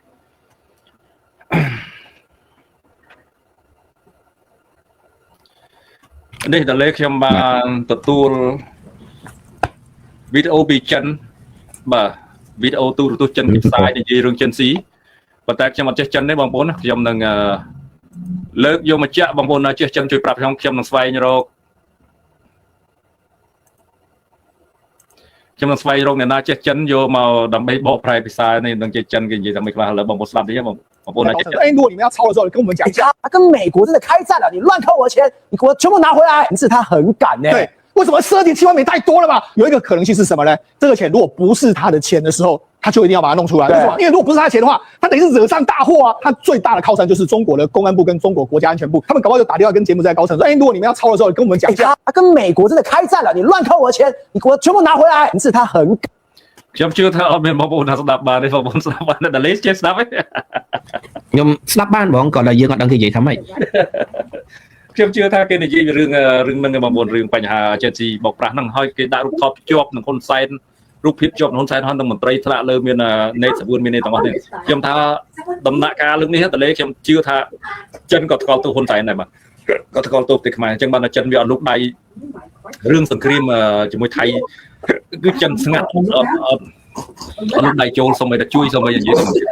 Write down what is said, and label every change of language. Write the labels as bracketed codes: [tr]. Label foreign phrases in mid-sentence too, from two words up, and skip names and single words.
[km] នេះតើខ្ញុំបានទទួលវីដេអូពីចិនបាទវីដេអូទូរទស្សន៍ចិនគេផ្សាយនិយាយរឿងចិនស៊ីប៉ុន្តែខ្ញុំអត់ចេះចិនទេបងប្អូនខ្ញុំនឹងលើកយកមកចាក់បងប្អូនណាចេះចិនជួយប្រាប់ខ្ញុំនឹងស្វែងរក អ្នកណាចេះចិនយកមកដើម្បីបកប្រែភាសានេះនឹងចេះចិនគេនិយាយថាមិនខ្លះឥឡូវបងប្អូនស្ដាប់តិចបងប្អូនណាចេះចិន [zh] 如果你们要抄的时候，你跟我们讲一下，他跟美国真的开战了，你乱偷我的钱，你给我全部拿回来。是他很敢呢。对，为什么12.7万美太多了嘛？有一个可能性是什么呢？这个钱如果不是他的钱的时候， 他就一定要把它弄出来。为什么？因为如果不是他的钱的话，他等于是惹上大祸啊！他最大的靠山就是中国的公安部跟中国国家安全部，他们搞不好就打电话跟柬埔寨高层说：“哎，如果你们要抄的时候，跟我们讲一下。”他跟美国真的开战了，你乱扣我的钱，你给我全部拿回来。是他很。 [km] ខ្ញុំជឿថាអត់មានបងប្អូនថាស្ដាប់បានទេបងប្អូនស្ដាប់បានតែលេសចេះស្ដាប់ទេ ខ្ញុំស្ដាប់បានបងគាត់តែយើងអត់ដឹងគេនិយាយថាម៉េច ខ្ញុំជឿថាគេនិយាយរឿងហ្នឹងបងប្អូនរឿងបញ្ហាចេះស៊ីបោកប្រាស់ហ្នឹងហើយគេដាក់រូបថតជាប់នឹងហ៊ុនសែនរូបភាពជាប់នឹងហ៊ុនសែនហើយនឹងមន្ត្រីថ្នាក់លើមានណេតសវឿនមានទាំងអស់នេះខ្ញុំថាដំណាក់កាលលើកនេះតលេខ្ញុំជឿថាចិនក៏ថ្កោលទោសហ៊ុនសែនដែរបាទក៏ថ្កោលទោសប្រទេសខ្មែរអញ្ចឹងបានតែចិនវាអត់លុកដៃរឿងសង្គ្រាមជាមួយថៃគឺចិនស្ងាត់អត់លុកដៃចូលសូម្បីតែជួយសូម្បីតែនិយាយ